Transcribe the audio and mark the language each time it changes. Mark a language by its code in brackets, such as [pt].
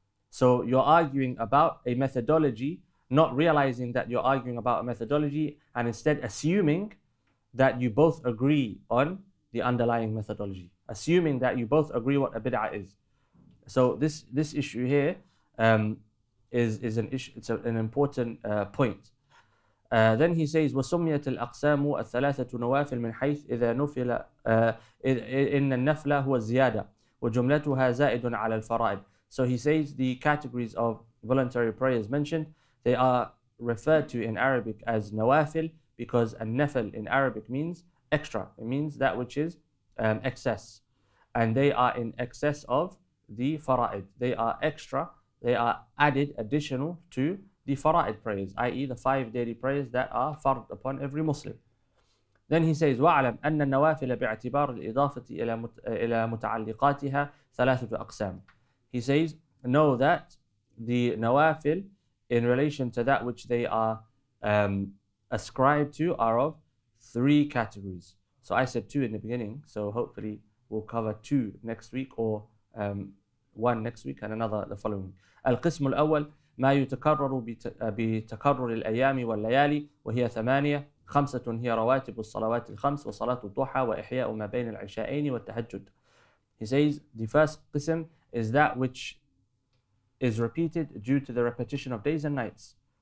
[en] So you're arguing about a methodology, not realizing that you're arguing about a methodology, and instead assuming that you both agree on the underlying methodology, assuming that you both agree what a bid'ah is. So this issue here is an issue. It's an important point. Then he says, [ar] وَسُمِّيَتِ الْأَقْسَامُ الثَّلَاثَةُ نَوَافِلْ مِنْ حَيْثِ إِذَا نُفِلَ إِنَّ النَّفْلَ هُوَ الزِّيَادَةُ وَجُمْلَتُهَا زَائِدٌ عَلَى الْفَرَائِضِ. [en] So he says the categories of voluntary prayers mentioned, they are referred to in Arabic as nawafil, because an-nafl in Arabic means extra. It means that which is excess. And they are in excess of the fara'id. They are extra, they are added, additional to the fara'id prayers, i.e. the 5 daily prayers that are fard upon every Muslim. Then he says, [ar] وَعْلَمْ أَنَّ النَّوَافِلَ بِاعْتِبَارِ الْإِضَافَةِ إِلَى مُتَعَلِّقَاتِهَا ثَلَاثَةُ أَقْسَامٍ. [en] He says, know that the nawafil, in relation to that which they are ascribed to, are of 3 categories. So I said 2 in the beginning, so hopefully we'll cover 2 next week, or 1 next week and another the following week. [ar] القسم الأول ما يتكرر بتكرر الأيام والليالي وهي 8. 5 هي رواتب الصلوات الخمس وصلاة الضحى وإحياء ما بين العشاءين والتهجد. [en] He says the first qism is that which is repeated due to the repetition of days and nights.